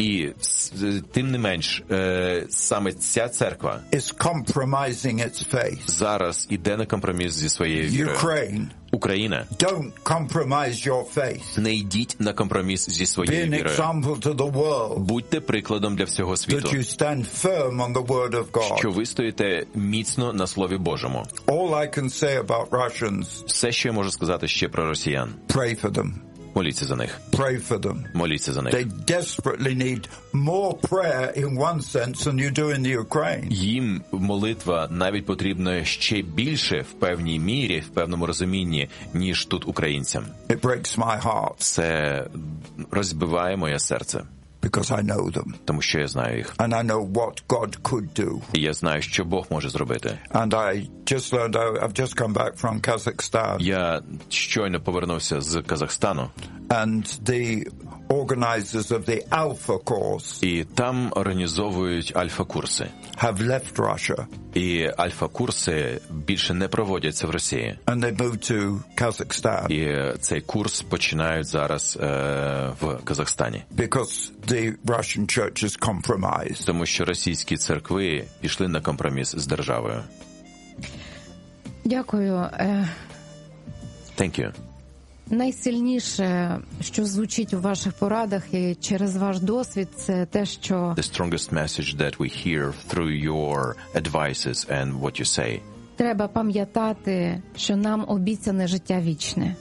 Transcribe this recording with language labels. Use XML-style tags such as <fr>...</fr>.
<uk>І тим не менш, саме ця церква</uk> <en>is compromising its faith.</en> <uk>Зараз іде на компроміс зі своєю вірою.</uk> <en>Ukraine.</en> <uk>Україна.</uk> <en>Don't compromise your faith.</en> <uk>Не йдіть на компроміс зі своєю вірою.</uk> <en>Be an example to the world.</en> <uk>Будьте прикладом для всього світу.</uk> <en>That you stand firm on the word of God.</en> <uk>Що ви стоїте міцно на слові Божому.</uk> <en>All I can say about Russians.</en> <uk>Все, що я можу сказати ще про росіян.</uk> <en>Pray for them.</en> <uk>Моліться за них.</uk> <en>Pray for them.</en> <uk>Моліться за них.</uk> <en>They desperately need more prayer in one sense than you do in the Ukraine.</en> <uk>Їм молитва навіть потрібна ще більше в певній мірі, в певному розумінні, ніж тут українцям.</uk> <en>It breaks my heart.</en> <uk>Це розбиває моє серце.</uk> <en>Because I know them.</en> <uk>Тому що я знаю їх.</uk> <en>And I know what God could do.</en> <uk>І я знаю, що Бог може зробити.</uk> <en>And I just learned, I've just come back from Kazakhstan.</en> <uk>Я щойно повернувся з Казахстану.</uk> <en>And the organizers of the Alpha course.</en> <uk>І там організовують альфа-курси.</uk> <en>Have left Russia.</en> <uk>І альфа-курси більше не проводяться в Росії.</uk> <en>And they moved to Kazakhstan.</en> <uk>І цей курс починають зараз в Казахстані.</uk> <en>Because the Russian church is compromised.</en> <uk>Тому що російські церкви пішли на компроміс з державою. Дякую.</uk> <en>Thank you.</en> <uk>Найсильніше, що звучить у ваших порадах і через ваш досвід, це те, що</uk> <en>the strongest message that we hear through your advices and what you say.</en> <uk>Треба пам'ятати, що нам обіцяне життя вічне.</uk>